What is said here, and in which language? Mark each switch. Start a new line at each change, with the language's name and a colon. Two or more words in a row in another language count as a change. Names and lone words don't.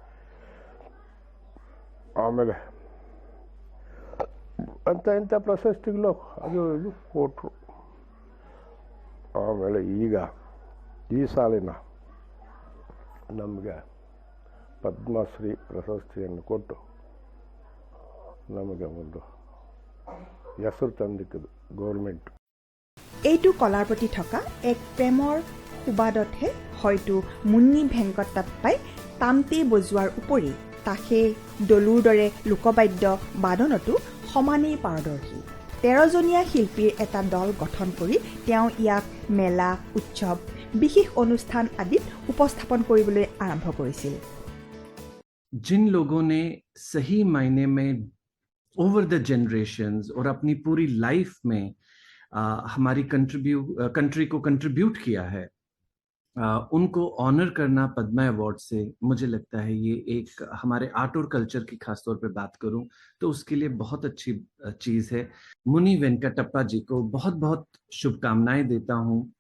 Kannada: ಆಮೇಲೆ ಇಂಥ ಪ್ರಶಸ್ತಿಗಳು ಅದು ಇದು ಕೊಟ್ಟರು. ಆಮೇಲೆ ಈಗ ಈ ಸಾಲಿನ ನಮಗೆ ಪದ್ಮಶ್ರೀ ಪ್ರಶಸ್ತಿಯನ್ನು ಕೊಟ್ಟು ನಮಗೆ ಒಂದು ಹೆಸರು ತಂದಿಕ್ಕಿದ್ದು ಗೌರ್ಮೆಂಟ್.
Assamese: এইটো কলাৰ প্ৰতি থকা এক প্ৰেমৰ সুবাদতহে হয়তো মুন্নি ভেংকটাপ্পাই তামতে বজোৱাৰ উপৰি তাসে দলুৰ দৰে লোকবাদ্য বাদনতো সমানেই পাৰদৰ্শী। 13জনীয়া শিল্পীৰ এটা দল গঠন কৰি তেওঁ ইয়াক মেলা উৎসৱ বিশেষ অনুষ্ঠান আদিত উপস্থাপন কৰিবলৈ আৰম্ভ কৰিছিল
Hindi: जिन लोगों ने सही मायने में
English: over the generations
Hindi: और अपनी पूरी लाइफ में हमारी कंट्री को कंट्रीब्यूट किया है उनको ऑनर करना पद्मा अवार्ड से मुझे लगता है ये एक हमारे आर्ट और कल्चर की खास तौर पे बात करूं तो उसके लिए बहुत अच्छी चीज़ है मुनि वेंकटप्पा जी को बहुत बहुत शुभकामनाएं देता हूं